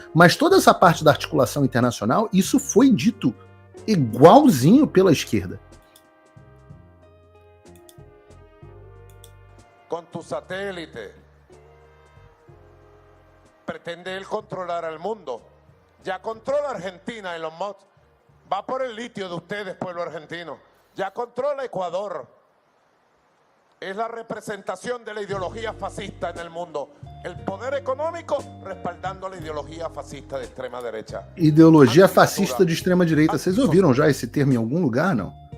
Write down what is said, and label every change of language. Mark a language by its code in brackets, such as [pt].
[pt] Mas toda essa parte da articulação internacional, isso foi dito igualzinho pela esquerda. [es] Com tu satélite, pretende ele controlar al mundo. Ya controla Argentina, Elon Musk. Va por el litio de ustedes, pueblo argentino. Ya controla Ecuador. Es la representación de la ideología fascista en el mundo. El poder económico respaldando la ideología fascista de extrema derecha. [pt] Ideologia fascista de extrema direita. Vocês ouviram já esse termo em algum lugar, não?